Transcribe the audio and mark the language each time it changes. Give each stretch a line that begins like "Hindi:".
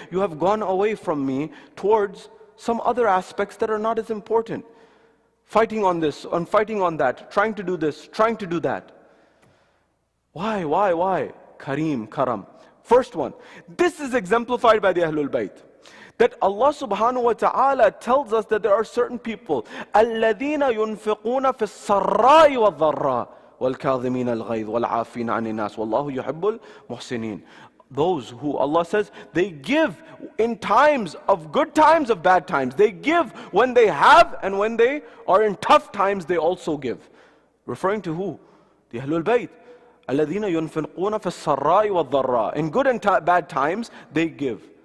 English: You have gone away from me towards some other aspects that are not as important. Fighting on this, and fighting on that, trying to do this, trying to do that. Why? Karam. First one, this is exemplified by the Ahlul Bayt. That Allah subhanahu wa ta'ala tells us that there are certain people,
Arabic: الَّذِينَ يُنْفِقُونَ فِي السَّرَّاءِ وَالضَّرَّاءِ وَالْكَاظِمِينَ الْغَيْظَ وَالْعَافِينَ عَنِ النَّاسِ وَاللَّهُ يُحِبُّ الْمُحْسِنِينَ.
English: Those who Allah says, they give in times of good times, of bad times. They give when they have, and when they are in tough times, they also give. Referring to who? The Ahlul Bayt.
Arabic: الَّذِينَ يُنْفِقُونَ فِي السَّرَّاءِ وَالضَّرَّاءِ.
English: In good and bad times, they give.